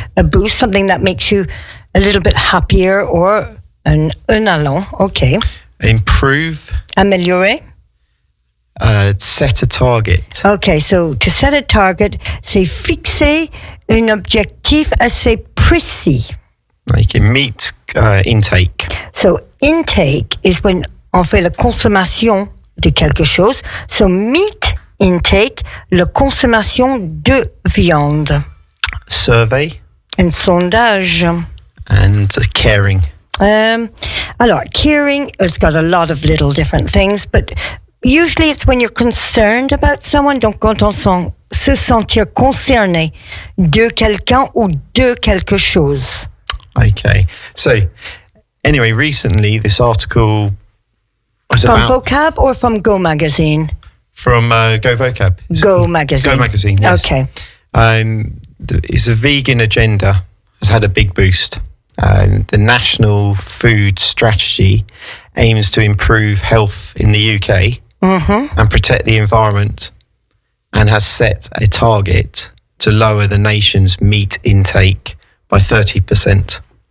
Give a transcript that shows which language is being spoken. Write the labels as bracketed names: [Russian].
[English] A boost, something that makes you a little bit happier, or [French] un allant, [English] okay. Improve. [French] Améliorer. [English] Set a target. Okay, so to set a target, [French] c'est fixer un objectif assez précis. [English] Like a meat intake. So intake is when [French] on fait la consommation de quelque chose. [English] So meet [French] intake, la consommation de viande. [English] Survey. [French] Un sondage. [English] And caring. Alors, caring has got a lot of little different things, but usually it's when you're concerned about someone. [French] Donc, quand on se sentir concerné de quelqu'un ou de quelque chose. [English] Okay. So, anyway, recently this article was from about... Vocab or from Go Magazine? From Go Vocab. Go Magazine. Go Magazine, yes. Okay. It's a vegan agenda has had a big boost. The National Food Strategy aims to improve health in the UK and protect the environment, and has set a target to lower the nation's meat intake by 30%.